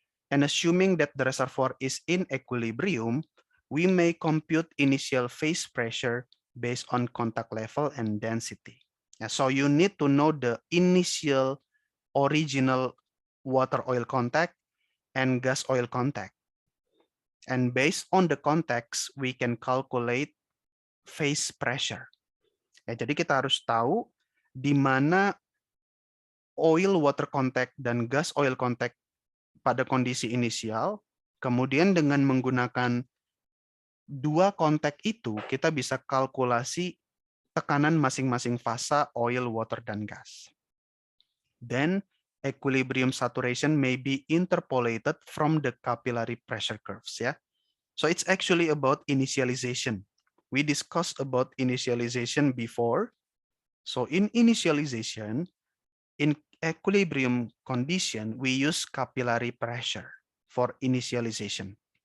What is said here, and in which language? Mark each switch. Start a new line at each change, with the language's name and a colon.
English: And assuming that the reservoir is in equilibrium, we may compute initial phase pressure based on contact level and density. So you need to know the initial original water oil contact and gas oil contact. And based on the contacts, we can calculate phase pressure.
Indonesian: Ya, jadi kita harus tahu di mana oil water contact dan gas oil contact pada kondisi inisial, kemudian dengan menggunakan dua kontak itu, kita bisa kalkulasi tekanan masing-masing fasa oil, water, dan gas.
English: Then, equilibrium saturation may be interpolated from the capillary pressure curves. Yeah, so it's actually about initialization. We discussed about initialization before. So in initialization, in equilibrium condition, we use capillary pressure for initialization.